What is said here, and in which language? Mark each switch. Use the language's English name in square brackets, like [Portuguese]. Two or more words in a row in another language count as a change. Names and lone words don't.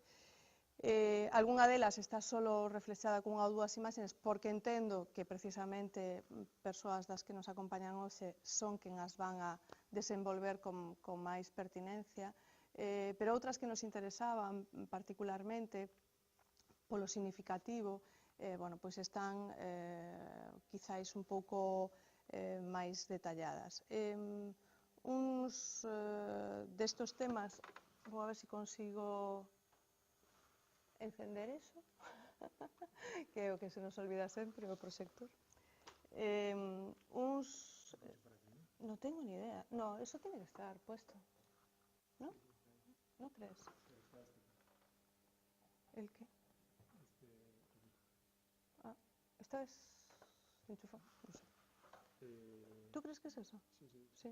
[Galician] Algunha delas está solo reflexada cunha ou dúas imaxes porque entendo que precisamente persoas das que nos acompañan hoxe son quen as van a desenvolver con máis pertinencia, pero outras que nos interesaban particularmente polo significativo, bueno, pois están quizáis un pouco máis detalladas. Uns destos temas, vou a ver se consigo encender eso, que é o que se nos olvida sempre, o proxector. [Spanish] Non tengo ni idea. No, eso tiene que estar puesto. ¿No? ¿No crees? ¿El qué? Ah, ¿esta es enchufada? No sé. ¿Tú crees que es eso? Sí.